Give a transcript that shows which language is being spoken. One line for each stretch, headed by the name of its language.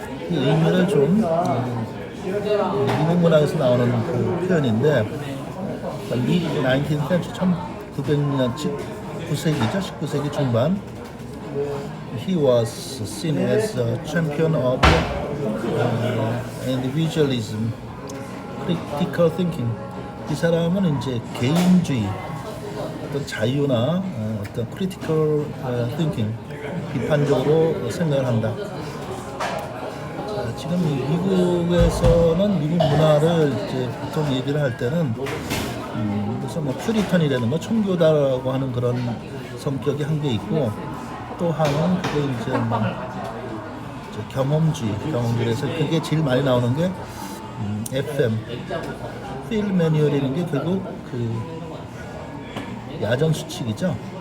Korean: 이 의미를 좀 미국 문학에서 나오는 그 표현인데
English: 19th century
Korean: 1900년 19세기죠. 19세기 중반
English: he was seen as a champion of individualism, critical thinking.
Korean: 이 사람은 이제 개인주의, 어떤 자유나 어떤
English: critical thinking,
Korean: 비판적으로 생각을 한다. 지금 미국에서는 미국 문화를 이제 보통 얘기를 할 때는 그래서 뭐 퓨리턴이라는 거 청교다라고 하는 그런 성격이 한 게 있고 또 하나는 그게 이제 뭐 경험주의에서 그게 제일 많이 나오는 게 FM, 필 매뉴얼이라는 게 결국 그 야전 수칙이죠.